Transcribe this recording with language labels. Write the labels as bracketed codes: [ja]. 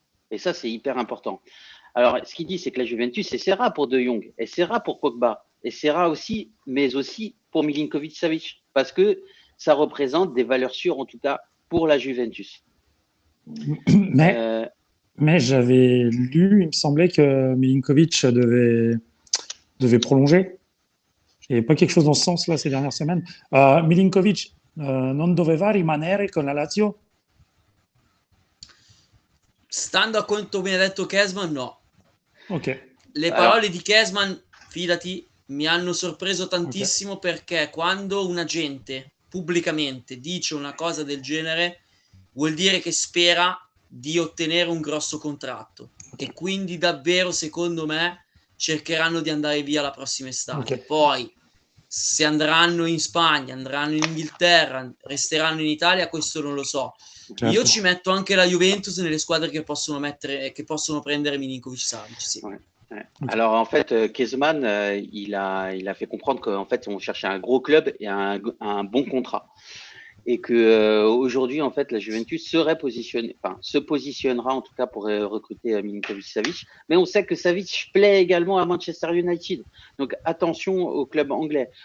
[fr] Et ça, c'est hyper important. Alors, ce qu'il dit, c'est que la Juventus essaiera pour De Jong, essaiera pour Pogba, essaiera aussi, mais aussi pour Milinkovic-Savic, parce que ça représente des valeurs sûres, en tout cas, pour la Juventus. Mais j'avais lu, il me semblait que Milinkovic devait prolonger. Il n'y avait pas quelque chose dans ce sens-là ces dernières semaines. [it] Milinkovic non doveva rimanere con la Lazio? Stando a quanto mi ha detto Kezman, no. Ok. Le parole di Kezman, fidati, mi hanno sorpreso tantissimo, perché quando un agente pubblicamente dice una cosa del genere vuol dire che spera di ottenere un grosso contratto, e quindi davvero, secondo me, cercheranno di andare via la prossima estate. Poi se andranno in Spagna, andranno in Inghilterra, resteranno in Italia, questo non lo so. Certo. Io ci metto anche la Juventus nelle squadre che possono prendere Milinkovic-Savic, sì. [fr] Alors en fait, Kezman, il a fait comprendre qu'en fait on cherchait un gros club et un bon contrat, et que aujourd'hui en fait la Juventus se positionnera en tout cas pour recruter Milinkovic-Savic. Mais on sait que Savic plaît également à Manchester United, donc attention au club anglais.